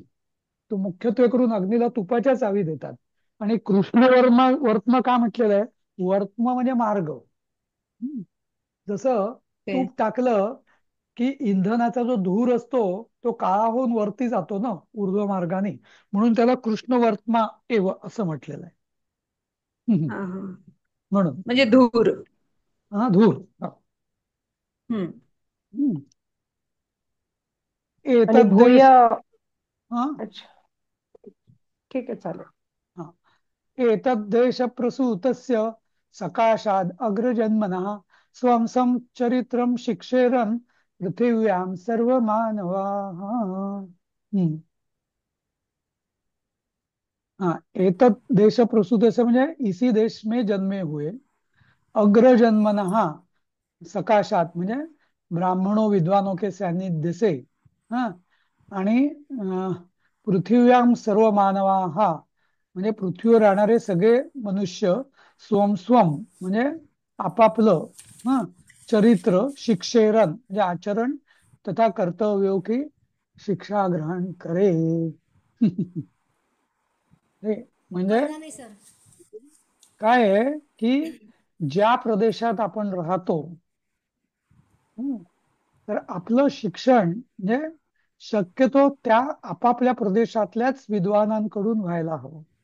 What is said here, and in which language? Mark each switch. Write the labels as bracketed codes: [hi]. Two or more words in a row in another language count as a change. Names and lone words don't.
[mr] तो मुख्यत्वे करून अग्नीला तुपाच्याच हवी देतात. आणि कृष्ण वर्त्म का म्हटलेलं आहे? वर्त्म म्हणजे मार्ग. हम्म. जसं ते तूप टाकलं की इंधनाचा जो धूर असतो तो काळा होऊन वरती जातो ना ऊर्ध्व मार्गाने, म्हणून त्याला कृष्ण वर्त्मा एव असं म्हटलेलं आहे. हम्म. हा हा. म्हणून म्हणजे धूर. हा धूर. हा. हम्म. हम्म. आणि [sa] एतद् भूय. [mr] देश हा अच्छा, ठीक आहे, चालेल. [sa] हा एतद्देश प्रसूतस्य सकाशाद अग्रजन्मनः स्वं चरित्रं शिक्षेरन् पृथिव्यां सर्वमानवाः. [hi] हम्म. हाँ, [sa] एतत् देश प्रसूतस्य [hi] म्हणजे इसी देश में जन्मे हुए, [sa] अग्रजन्मनः सकाशात [hi] म्हणजे ब्राह्मणों विद्वानों के सानिध्य से, [mr] हा, आणि [sa] पृथिव्याम सर्व मानवाहा [mr] म्हणजे पृथ्वीवर राहणारे सगळे मनुष्य [sa] स्वम स्वम [mr] म्हणजे आपापलं हा [sa] चरित्र शिक्षेरन [mr] म्हणजे आचरण [hi] तथा कर्तव्यों की शिक्षा ग्रहण करे. [mr] हे म्हणजे कळलं नाही सर. काय आहे की ज्या प्रदेशात आपण राहतो, हं, तर आपलं शिक्षण म्हणजे शक्यतो त्या आपापल्या प्रदेशातल्याच विद्वानांकडून व्हायला हवं.